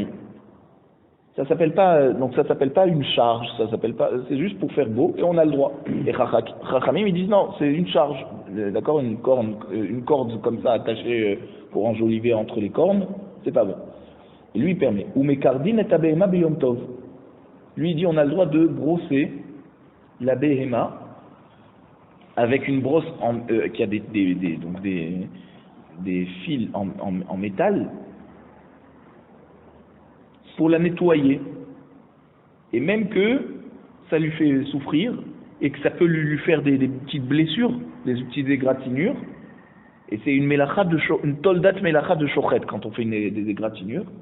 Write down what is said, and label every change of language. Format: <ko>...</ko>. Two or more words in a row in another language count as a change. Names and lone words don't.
<fr>Ça s'appelle pas une charge, ça s'appelle pas, c'est juste pour faire beau et on a le droit. Et Chachamim ils disent non, c'est une charge, d'accord, une corde comme ça attachée pour enjoliver entre les cornes, c'est pas bon. Et lui il permet.</fr> <he>ומקרדין את הבהמה ביום טוב.</he> <fr>Lui il dit on a le droit de brosser la behema avec une brosse qui a des fils en métal. Pour la nettoyer, et même que ça lui fait souffrir, et que ça peut lui faire des petites blessures, des petites égratignures, et c'est une</fr> <he>תולדת מלאכה</he> <fr>de shochet quand on fait des égratignures.</fr>